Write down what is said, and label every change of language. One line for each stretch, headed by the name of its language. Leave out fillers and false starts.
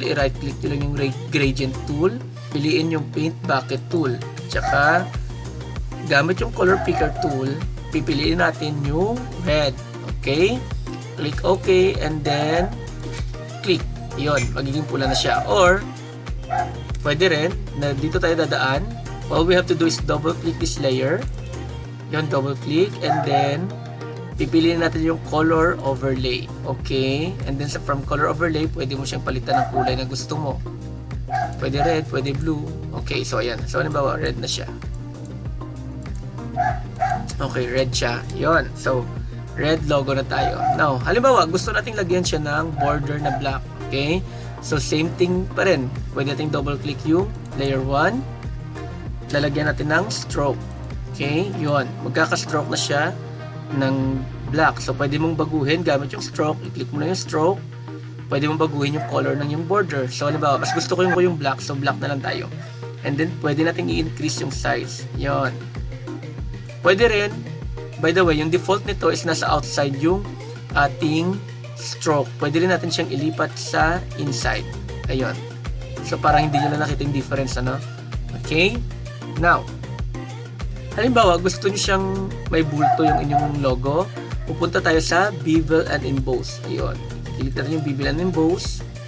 Filipino: I-right click nyo lang yung gradient tool. Piliin yung paint bucket tool. Tsaka, gamit yung color picker tool, pipiliin natin yung red. Okay?
English: Click OK and then click.
Filipino: Yun, magiging pula na siya. Or, pwede rin, na dito tayo dadaan.
English: All we have to do is double click this layer. Yun, double click and then
Filipino: pipiliin natin yung
English: color overlay. Okay? And then from color overlay,
Filipino: pwede mo siyang palitan ng kulay na gusto mo. Pwede red, pwede blue. Okay, so ayan. So, halimbawa, red na siya. Okay, red siya. Yun. So, red logo na tayo. Now, halimbawa, gusto nating lagyan siya ng border na black. Okay? So, same thing pa rin. Pwede nating double click yung layer 1. Lalagyan natin ng stroke. Okay? Yun. Magkaka-stroke na siya ng black. So, pwede mong baguhin gamit yung stroke. I-click mo na yung stroke. Pwede mong baguhin yung color ng yung border. So, halimbawa, mas gusto ko yung black. So, black na lang tayo. And then, pwede nating i-increase yung size. Yun. Pwede rin, by the way, yung default nito is nasa outside yung ating stroke. Pwede rin natin siyang ilipat sa inside. Ayun. So, parang hindi nyo na nakita yung difference, ano? Okay? Now, halimbawa, gusto nyo siyang may bulto yung inyong logo. Pupunta tayo sa Bevel and Emboss. Ayun. Click natin yung Bevel and Emboss.